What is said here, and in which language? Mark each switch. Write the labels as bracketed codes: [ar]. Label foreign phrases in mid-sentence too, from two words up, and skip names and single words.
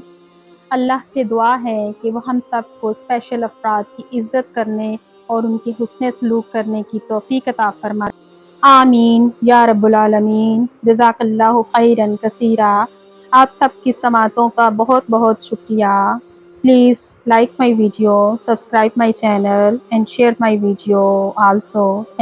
[ur] اللہ سے دعا ہے کہ وہ ہم سب کو اسپیشل افراد کی عزت کرنے اور ان کے حسن سلوک کرنے کی توفیق عطا فرمائے۔ [ar] آمین یا رب العالمین۔ جزاک اللہ خیرا کثیرا۔ [ur] آپ سب کی سماعتوں کا بہت بہت شکریہ۔ [en] پلیز like my video, subscribe my channel and share my video also.